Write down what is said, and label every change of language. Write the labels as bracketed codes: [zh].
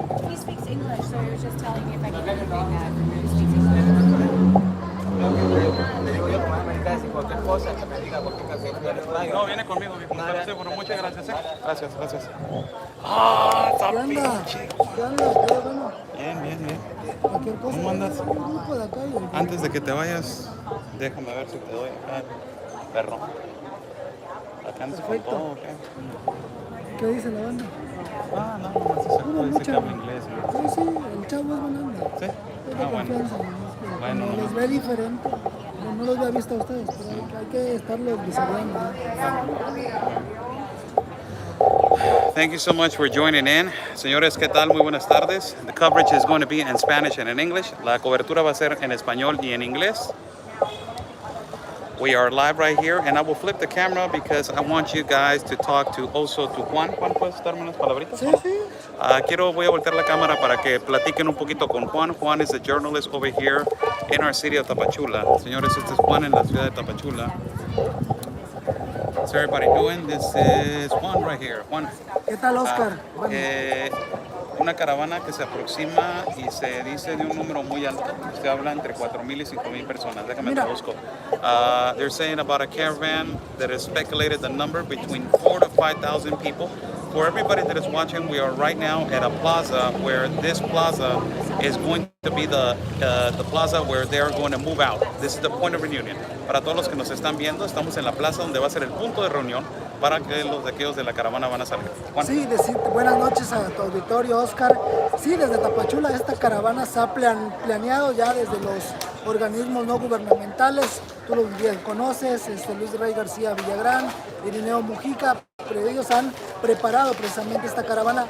[en] He speaks English, so he was just telling me if I can do that. He speaks English. [es] le digo yo, como americana, si cualquier cosa, que me diga cualquier cosa, que yo le traigo. No, viene conmigo, mi compadre. Bueno, muchas gracias. Gracias. Ah, está pinche. ¿Qué onda? ¿Qué bueno? Bien. Cualquier cosa. ¿Cómo andas? Un grupo de acá y Antes de que te vayas, déjame ver si te doy acá, perro. Acá andas con Perfecto. todo, ¿o qué? ¿qué dice la banda? Ah, no, nomás dice que habla inglés. ¿No? Sí, el chavo es buena onda. ¿Sí? Es de Ah, bueno. confianza. ¿No? Bueno, Como no. les ve diferente. No los había visto a ustedes, pero hay que estarlos visitando. [en] Thank you so much for joining in. [es] Señores, ¿qué tal? Muy buenas tardes. [en] The coverage is going to be in Spanish and in English. [es] La cobertura va a ser en español y en inglés. [en] We are live right here, and I will flip the camera because I want you guys to talk to also to Juan. [es] Juan, ¿puedes darme unas palabritas? Sí. Voy a voltear la cámara para que platiquen un poquito con Juan. [en] Juan is a journalist over here in our city of Tapachula. [es] Señores, este es Juan en la ciudad de Tapachula. [en] How's everybody doing? This is Juan right here. Juan. [es] ¿Qué tal, Oscar? Bueno. Una caravana que se aproxima y se dice de un número muy alto. Se habla entre 4,000 y 5,000 personas. Déjame te busco. [en] They're saying about a caravan that is speculated the number between 4,000 to 5,000 people. For everybody that is watching, we are right now at a plaza where this plaza is going to be the plaza where they are going to move out. This is the point of reunion. [es] Para todos los que nos están viendo, estamos en la plaza donde va a ser el punto de reunión para que los de aquellos de la caravana van a salir. Juan. Sí, decirte buenas noches a tu auditorio, Oscar. Sí, desde Tapachula esta caravana se ha planeado ya desde los organismos no gubernamentales. Tú los bien conoces, Luis Rey García Villagrán, Irineo Mujica, pero ellos han preparado precisamente esta caravana.